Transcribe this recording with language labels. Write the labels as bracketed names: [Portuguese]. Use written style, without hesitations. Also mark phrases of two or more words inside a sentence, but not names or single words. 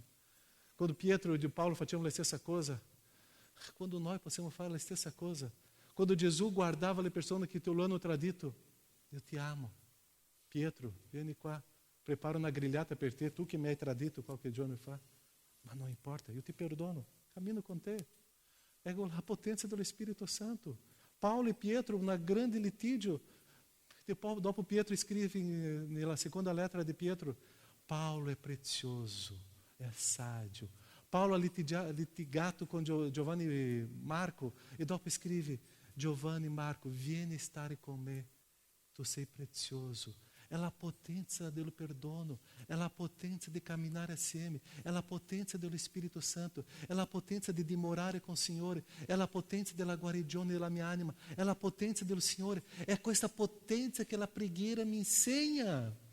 [Italian] Quando Pietro e Paulo facevano la stessa cosa, quando noi possiamo fare la stessa cosa. Quando Gesù guardava le persone che lo hanno tradito, io ti amo. Pietro, vieni qua, preparo una grigliata per te, tu che mi hai tradito qualche giorno fa. Ma non importa, io ti perdono, cammino con te. [Portuguese] É a potência do Espírito Santo. Paulo e Pietro, um grande litígio. [Italian] Dopo Pietro scrive [Portuguese] na segunda letra de Pietro, Paulo é precioso, é sádio. [Italian] Paulo ha litigato com Giovanni e Marco e dopo scrive, Giovanni e Marco, vieni stare con me, tu sei prezioso. è la potenza del perdono, è la potenza di camminare assieme, è la potenza dello Spirito Santo, è la potenza di dimorare con il Signore, è la potenza della guarigione della mia anima, è la potenza del Signore, è questa potenza che la preghiera mi insegna.